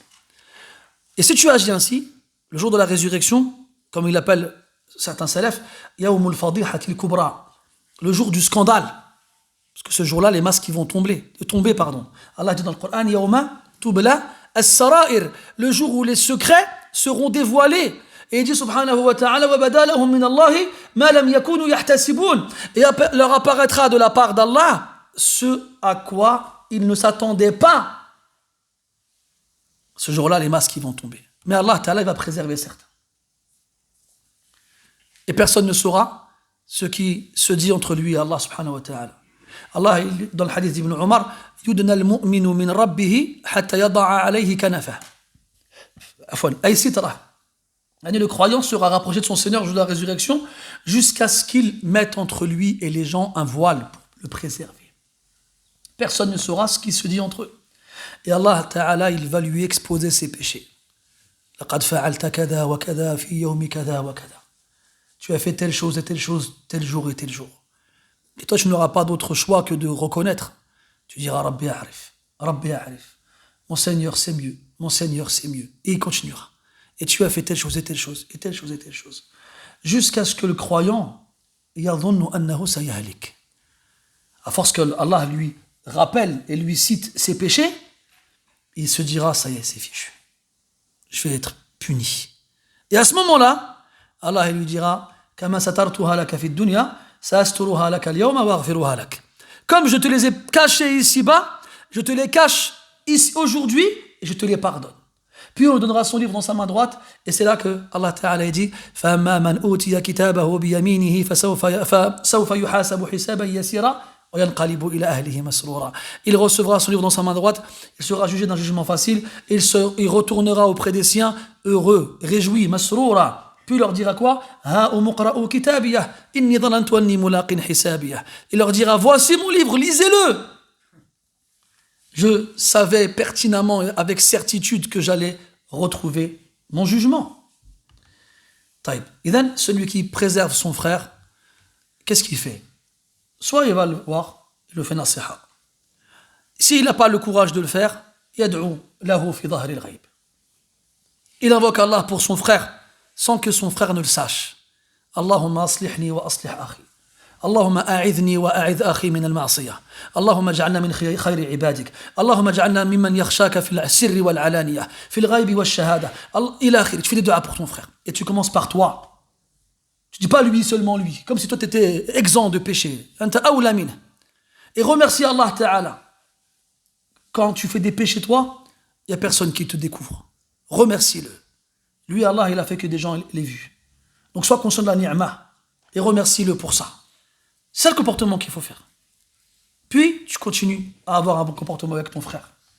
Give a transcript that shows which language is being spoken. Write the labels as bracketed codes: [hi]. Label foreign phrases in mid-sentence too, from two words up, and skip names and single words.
[fr] Et si tu agis ainsi, le jour de la résurrection, comme il appelle certains salafs, [ar] يوم الفاضحة الكبرى, [fr] le jour du scandale. Parce que ce jour-là, les masques vont tomber. Allah dit dans le Coran, [ar] يوم تبلى السرائر, [fr] le jour où les secrets seront dévoilés. Et il dit [ar] سبحانه وتعالى وبدا لهم من الله ما لم يكونوا يحتسبون. [fr] Et leur apparaîtra de la part d'Allah ce à quoi ils ne s'attendaient pas. Ce jour-là, les masques vont tomber. Mais [ar] الله تعالى [fr] va préserver certains. Et personne ne saura ce qui se dit entre lui et [ar] الله سبحانه وتعالى. [fr] Allah, dans le hadith d'Ibn Omar, [ar] يدنى المؤمن من ربه حتى يضع عليه كنفه. Afwan, أي ستره. [fr] Le croyant sera rapproché de son Seigneur le jour de la résurrection jusqu'à ce qu'il mette entre lui et les gens un voile pour le préserver. Personne ne saura ce qui se dit entre eux. Et [ar] الله تعالى, [fr] il va lui exposer ses péchés. [ar] لَقَدْ فَعَلْتَ كَذَا وَكَذَا فِي يَوْمِ كَذَا وَكَذَا. [fr] Tu as fait telle chose et telle chose, tel jour et tel jour. Et toi, tu n'auras pas d'autre choix que de reconnaître. Tu diras [ar] رب أعرف رب أعرف. [fr] Mon Seigneur, c'est mieux. Mon Seigneur, c'est mieux. Et il continuera. Et tu as fait telle chose et telle chose, et telle chose et telle chose. Jusqu'à ce que le croyant, [ar] يظن أنه سيهلك. [fr] À force que Allah lui rappelle et lui cite ses péchés, il se dira, ça y est, c'est fichu. Je vais être puni. Et à ce moment-là, Allah lui dira, [ar] كما سترتها لك في دنيا سأسترها لك اليوم وأغفرها لك. [fr] Comme je te les ai cachés ici-bas, je te les cache ici aujourd'hui et je te les pardonne. Puis on lui donnera son livre dans sa main droite, et c'est là que [ar] الله تعالى [fr] dit [ar] فَأَمَّا مَنْ أُوتِيَ كِتَابَهُ بِيَمِينِهِ فَسَوْفَ يُحَاسَبُ حِسَابًا يَسِيرًا وَيَنْقَلِبُ إِلَى أَهْلِهِ مَسْرُورًا. [fr] Il recevra son livre dans sa main droite, il sera jugé d'un jugement facile, et il retournera auprès des siens heureux, réjoui, masroura. Puis il leur dira quoi? Il leur dira, voici mon livre, lisez-le. Je savais pertinemment et avec certitude que j'allais retrouver mon jugement. [ar] Taïb. [fr] Et then, celui qui préserve son frère, qu'est-ce qu'il fait? Soit il va le voir, il le fait nasiha. S'il n'a pas le courage de le faire, [ar] يدعو له في ظهر الغيب. [fr] Il invoque Allah pour son frère, sans que son frère ne le sache. [ar] اللهم أصلحني وأصلح أخي. اللهم أعذني وأعذ أخي من المعصية اللهم اجعلنا من خير عبادك اللهم اجعلنا ممن يخشاك في السر والعلانية في الغيب والشهادة إلى آخره. [fr] Tu fais des duas pour ton frère et tu commences par toi. Tu dis pas lui seulement lui, comme si toi tu étais exempt de péché. [ar] أنت أولى منه. [fr] Et remercie [ar] الله تعالى. [fr] Quand tu fais des péchés toi, il n'y a personne qui te découvre. Remercie-le. Lui Allah il a fait que des gens l'aient vu. Donc sois conscient de la ni'ma et remercie-le pour ça. C'est le comportement qu'il faut faire. Puis, tu continues à avoir un bon comportement avec ton frère.